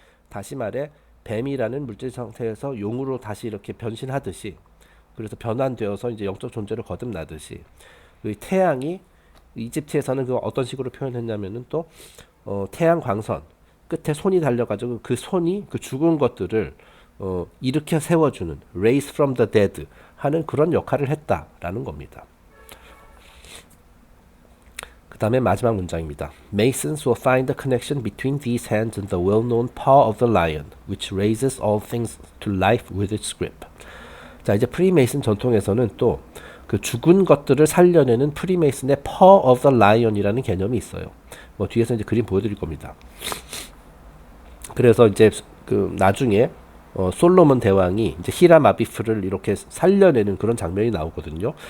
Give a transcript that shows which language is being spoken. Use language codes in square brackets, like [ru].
[ko] 다시 말해 뱀이라는 물질 상태에서 용으로 다시 이렇게 변신하듯이, 그래서 변환되어서 이제 영적 존재를 거듭나듯이, 그 태양이 이집트에서는 그 어떤 식으로 표현했냐면은 또 태양 광선 끝에 손이 달려가지고 그 손이 그 죽은 것들을 일으켜 세워주는 [en] raise from the dead [ko] 하는 그런 역할을 했다라는 겁니다. 그 다음에 마지막 문장입니다. [en] Masons will find the connection between these hands and the well-known paw of the lion, which raises all things to life with its grip. [ko] 자, 이제 프리메이슨 전통에서는 또 그 죽은 것들을 살려내는 프리메이슨의 [en] paw of the lion [ko] 이라는 개념이 있어요. 뭐 뒤에서 이제 그림 보여드릴 겁니다. 그래서 이제 그 나중에 솔로몬 대왕이 이제 히람 아비프를 이렇게 살려내는 그런 장면이 나오거든요.